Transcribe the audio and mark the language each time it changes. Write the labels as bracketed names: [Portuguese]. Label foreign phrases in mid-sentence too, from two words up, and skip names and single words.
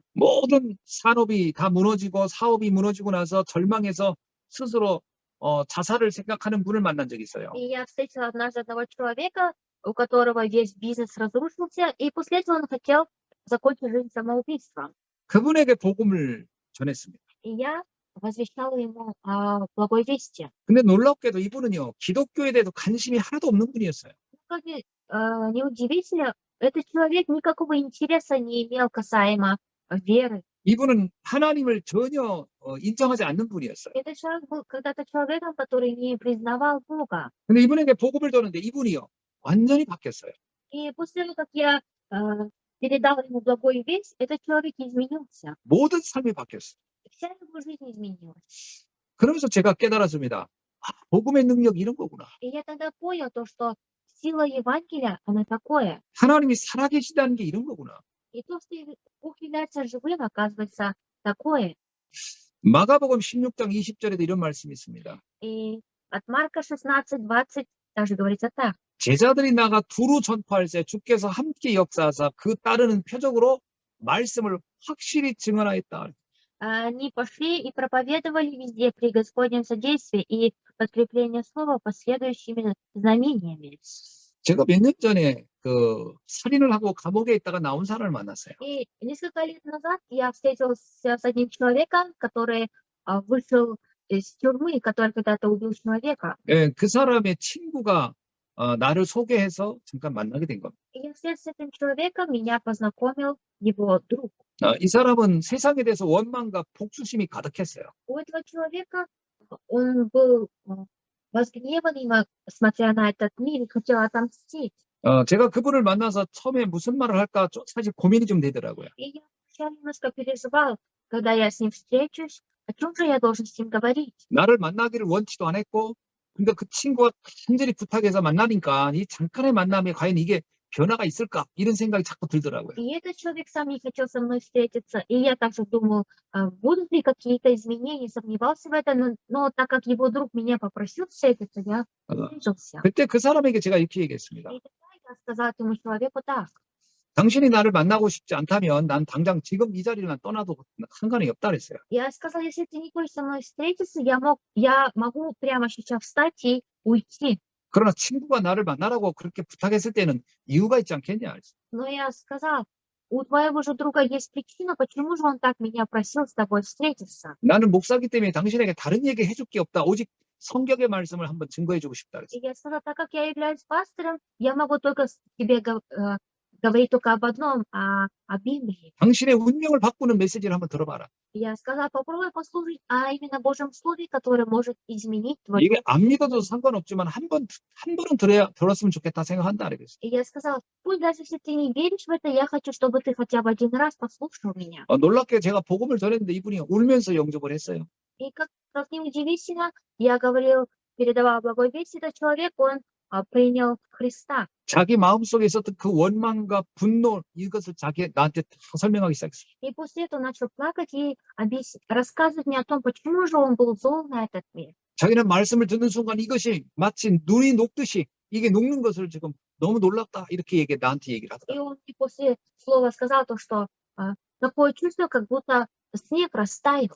[Korean] 모든 산업이 다 무너지고 사업이 무너지고 나서 절망해서 스스로 자살을 생각하는 분을 만난 적이 있어요. [Russian] И я встретила однажды одного человека, у которого весь бизнес разрушился, и после этого он хотел закончить жизнь самоубийством. [Korean] 그분에게 복음을 전했습니다. [Russian] И я возвещала ему о благой вести. [Korean] 근데 놀랍게도 이분은요, 기독교에 대해서 관심이 하나도 없는 분이었어요. [Russian] Как неудивительно, этот человек никакого интереса не имел касаемо веры. [Korean] 이분은 하나님을 전혀 인정하지 않는 분이었어요. [Russian] Этот человек был когда-то человеком, который не признавал Бога. [Korean] 근데 이분에게 복음을 전했는데 이분이요, 완전히 바뀌었어요. [Russian] И после того, как я передал ему благую весть, этот человек изменился. [Korean] 모든 삶이 바뀌었어요. [Russian] Вся его жизнь изменилась. [Korean] 그러면서 제가 깨달았습니다. 아, 복음의 능력이 이런 거구나. [Russian] И я тогда понял то, что сила Евангелия, она такое. [Korean] 하나님이 살아계시다는 게 이런 거구나. [Russian] И то, что Бог является живым, оказывается такое. [Korean] 마가복음 16장 20절에도 이런 말씀이 있습니다. [Russian] И от Марка 16:20 также говорится так. [Korean] 제자들이 나가 두루 전파할새 주께서 함께 역사하사 그 따르는 표적으로 말씀을 확실히 증언하였다. [Russian] Они пошли и проповедовали везде при Господнем содействии и подкрепление слова последующими знамениями. [Korean] 제가 몇 년 전에 그 살인을 하고 감옥에 있다가 나온 사람을 만났어요. [Russian] И несколько лет назад я встретился с одним человеком, который вышел из тюрьмы, который когда-то убил человека. [Korean] 예, 그 사람의 친구가 나를 소개해서 잠깐 만나게 된 겁니다. [Russian] И я вслед с этим человеком меня познакомил его друг. [Korean] 이 사람은 세상에 대해서 원망과 복수심이 가득했어요. [Russian] У этого человека он был возгневанным, смотря на этот мир, и хотел отомстить. [Korean] 제가 그분을 만나서 처음에 무슨 말을 할까 사실 고민이 좀 되더라고요. [Russian] И я сначала немножко переживал, когда я с ним встречусь, о чем же я должен с ним говорить. [Korean] 나를 만나기를 원치도 않았고, 근데 그 친구가 간절히 부탁해서 만나니까 이 잠깐의 만남에 과연 이게 변화가 있을까 이런 생각이 자꾸 들더라고요. [Russian] И этот человек сам не хотел со мной встретиться, и я также думал, будут ли какие-то изменения, сомневался в этом, но так как его друг меня попросил встретиться, я встретился. [Korean] 그때 그 사람에게 제가 이렇게 얘기했습니다. [Russian] И тогда я сказал этому человеку так. [Korean] 당신이 나를 만나고 싶지 않다면 난 당장 지금 이 자리를 떠나도 상관이 없다 그랬어요. [Russian] Я сказал, если ты не хочешь со мной встретиться, я могу прямо сейчас встать и уйти. [Korean] 그러나 친구가 나를 만나라고 그렇게 부탁했을 때는 이유가 있지 않겠냐. [Russian] Но я сказал, у твоего же друга есть причина, почему же он так меня просил с тобой встретиться. [Korean] 나는 목사기 때문에 당신에게 다른 얘기 해줄 게 없다. 오직 성경의 말씀을 한번 증거해주고 싶다 그랬어요. [Russian] И я сказал, так как я являюсь пастором, я могу только тебе говорить только об одном, о Библии. [Korean] 당신의 운명을 바꾸는 메시지를 한번 들어봐라. [Russian] Я сказала, попробуй послушать о именно Божьем Слове, которое может изменить твою [Korean] 이게 안 믿어도 상관없지만 한 번은 들었으면 좋겠다 생각한다 그랬어요. [Russian] И я сказала, пусть даже если ты не веришь в это, я хочу, чтобы ты хотя бы один раз послушал меня. [Korean] 놀랍게 제가 복음을 전했는데 이분이 울면서 영접을 했어요. [Russian] И как неудивительно, я передавала благой весть, этот человек, он принял Христа. [Korean] 자기 마음속에 있었던 그 원망과 분노 이것을 나한테 다 설명하기 시작했어요. [Russian] И после этого начал плакать и рассказывать мне о том, почему же он был зол на этот мир. [Korean] 자기는 말씀을 듣는 순간 이것이 마치 눈이 녹듯이 이게 녹는 것을 지금 너무 놀랍다 이렇게 나한테 얘기를 [Russian] И [Korean] 하더라고요. [Russian] он после слова сказал то, что такое чувство, как будто снег растаял.